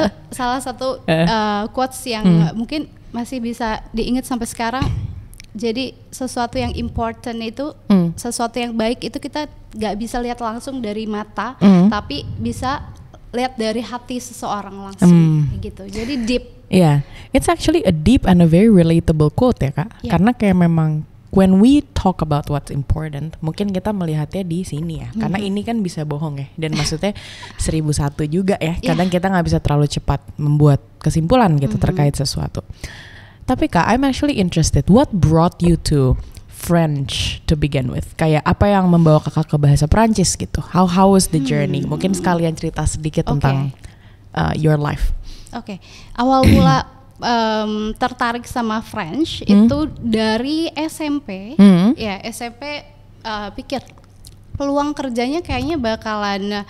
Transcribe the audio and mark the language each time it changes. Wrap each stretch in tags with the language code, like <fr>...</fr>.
<id>Itu salah satu quotes yang mungkin masih bisa diingat sampai sekarang. Jadi sesuatu yang important itu, sesuatu yang baik itu kita gak bisa lihat langsung dari mata, tapi bisa lihat dari hati seseorang langsung gitu. Jadi deep.</id> <en>Yeah, it's actually a deep and a very relatable quote</en> <id>ya Kak. Karena kayak memang</id> <en>when we talk about what's important,</en> <id>mungkin kita melihatnya di sini ya. Karena ini kan bisa bohong ya. Dan maksudnya 1001 juga ya. Kadang kita gak bisa terlalu cepat membuat kesimpulan gitu terkait sesuatu. Tapi Kak,</id> <en>I'm actually interested. What brought you to French to begin with?</en> <id>Kayak apa yang membawa kakak ke bahasa Prancis gitu?</id> <en>How was the journey?</en> <id>Mungkin sekalian cerita sedikit tentang</id> <en>your life.</en> <id>Oke. Awal mula tertarik sama French itu dari SMP. Ya, SMP pikir peluang kerjanya kayaknya bakalan</id>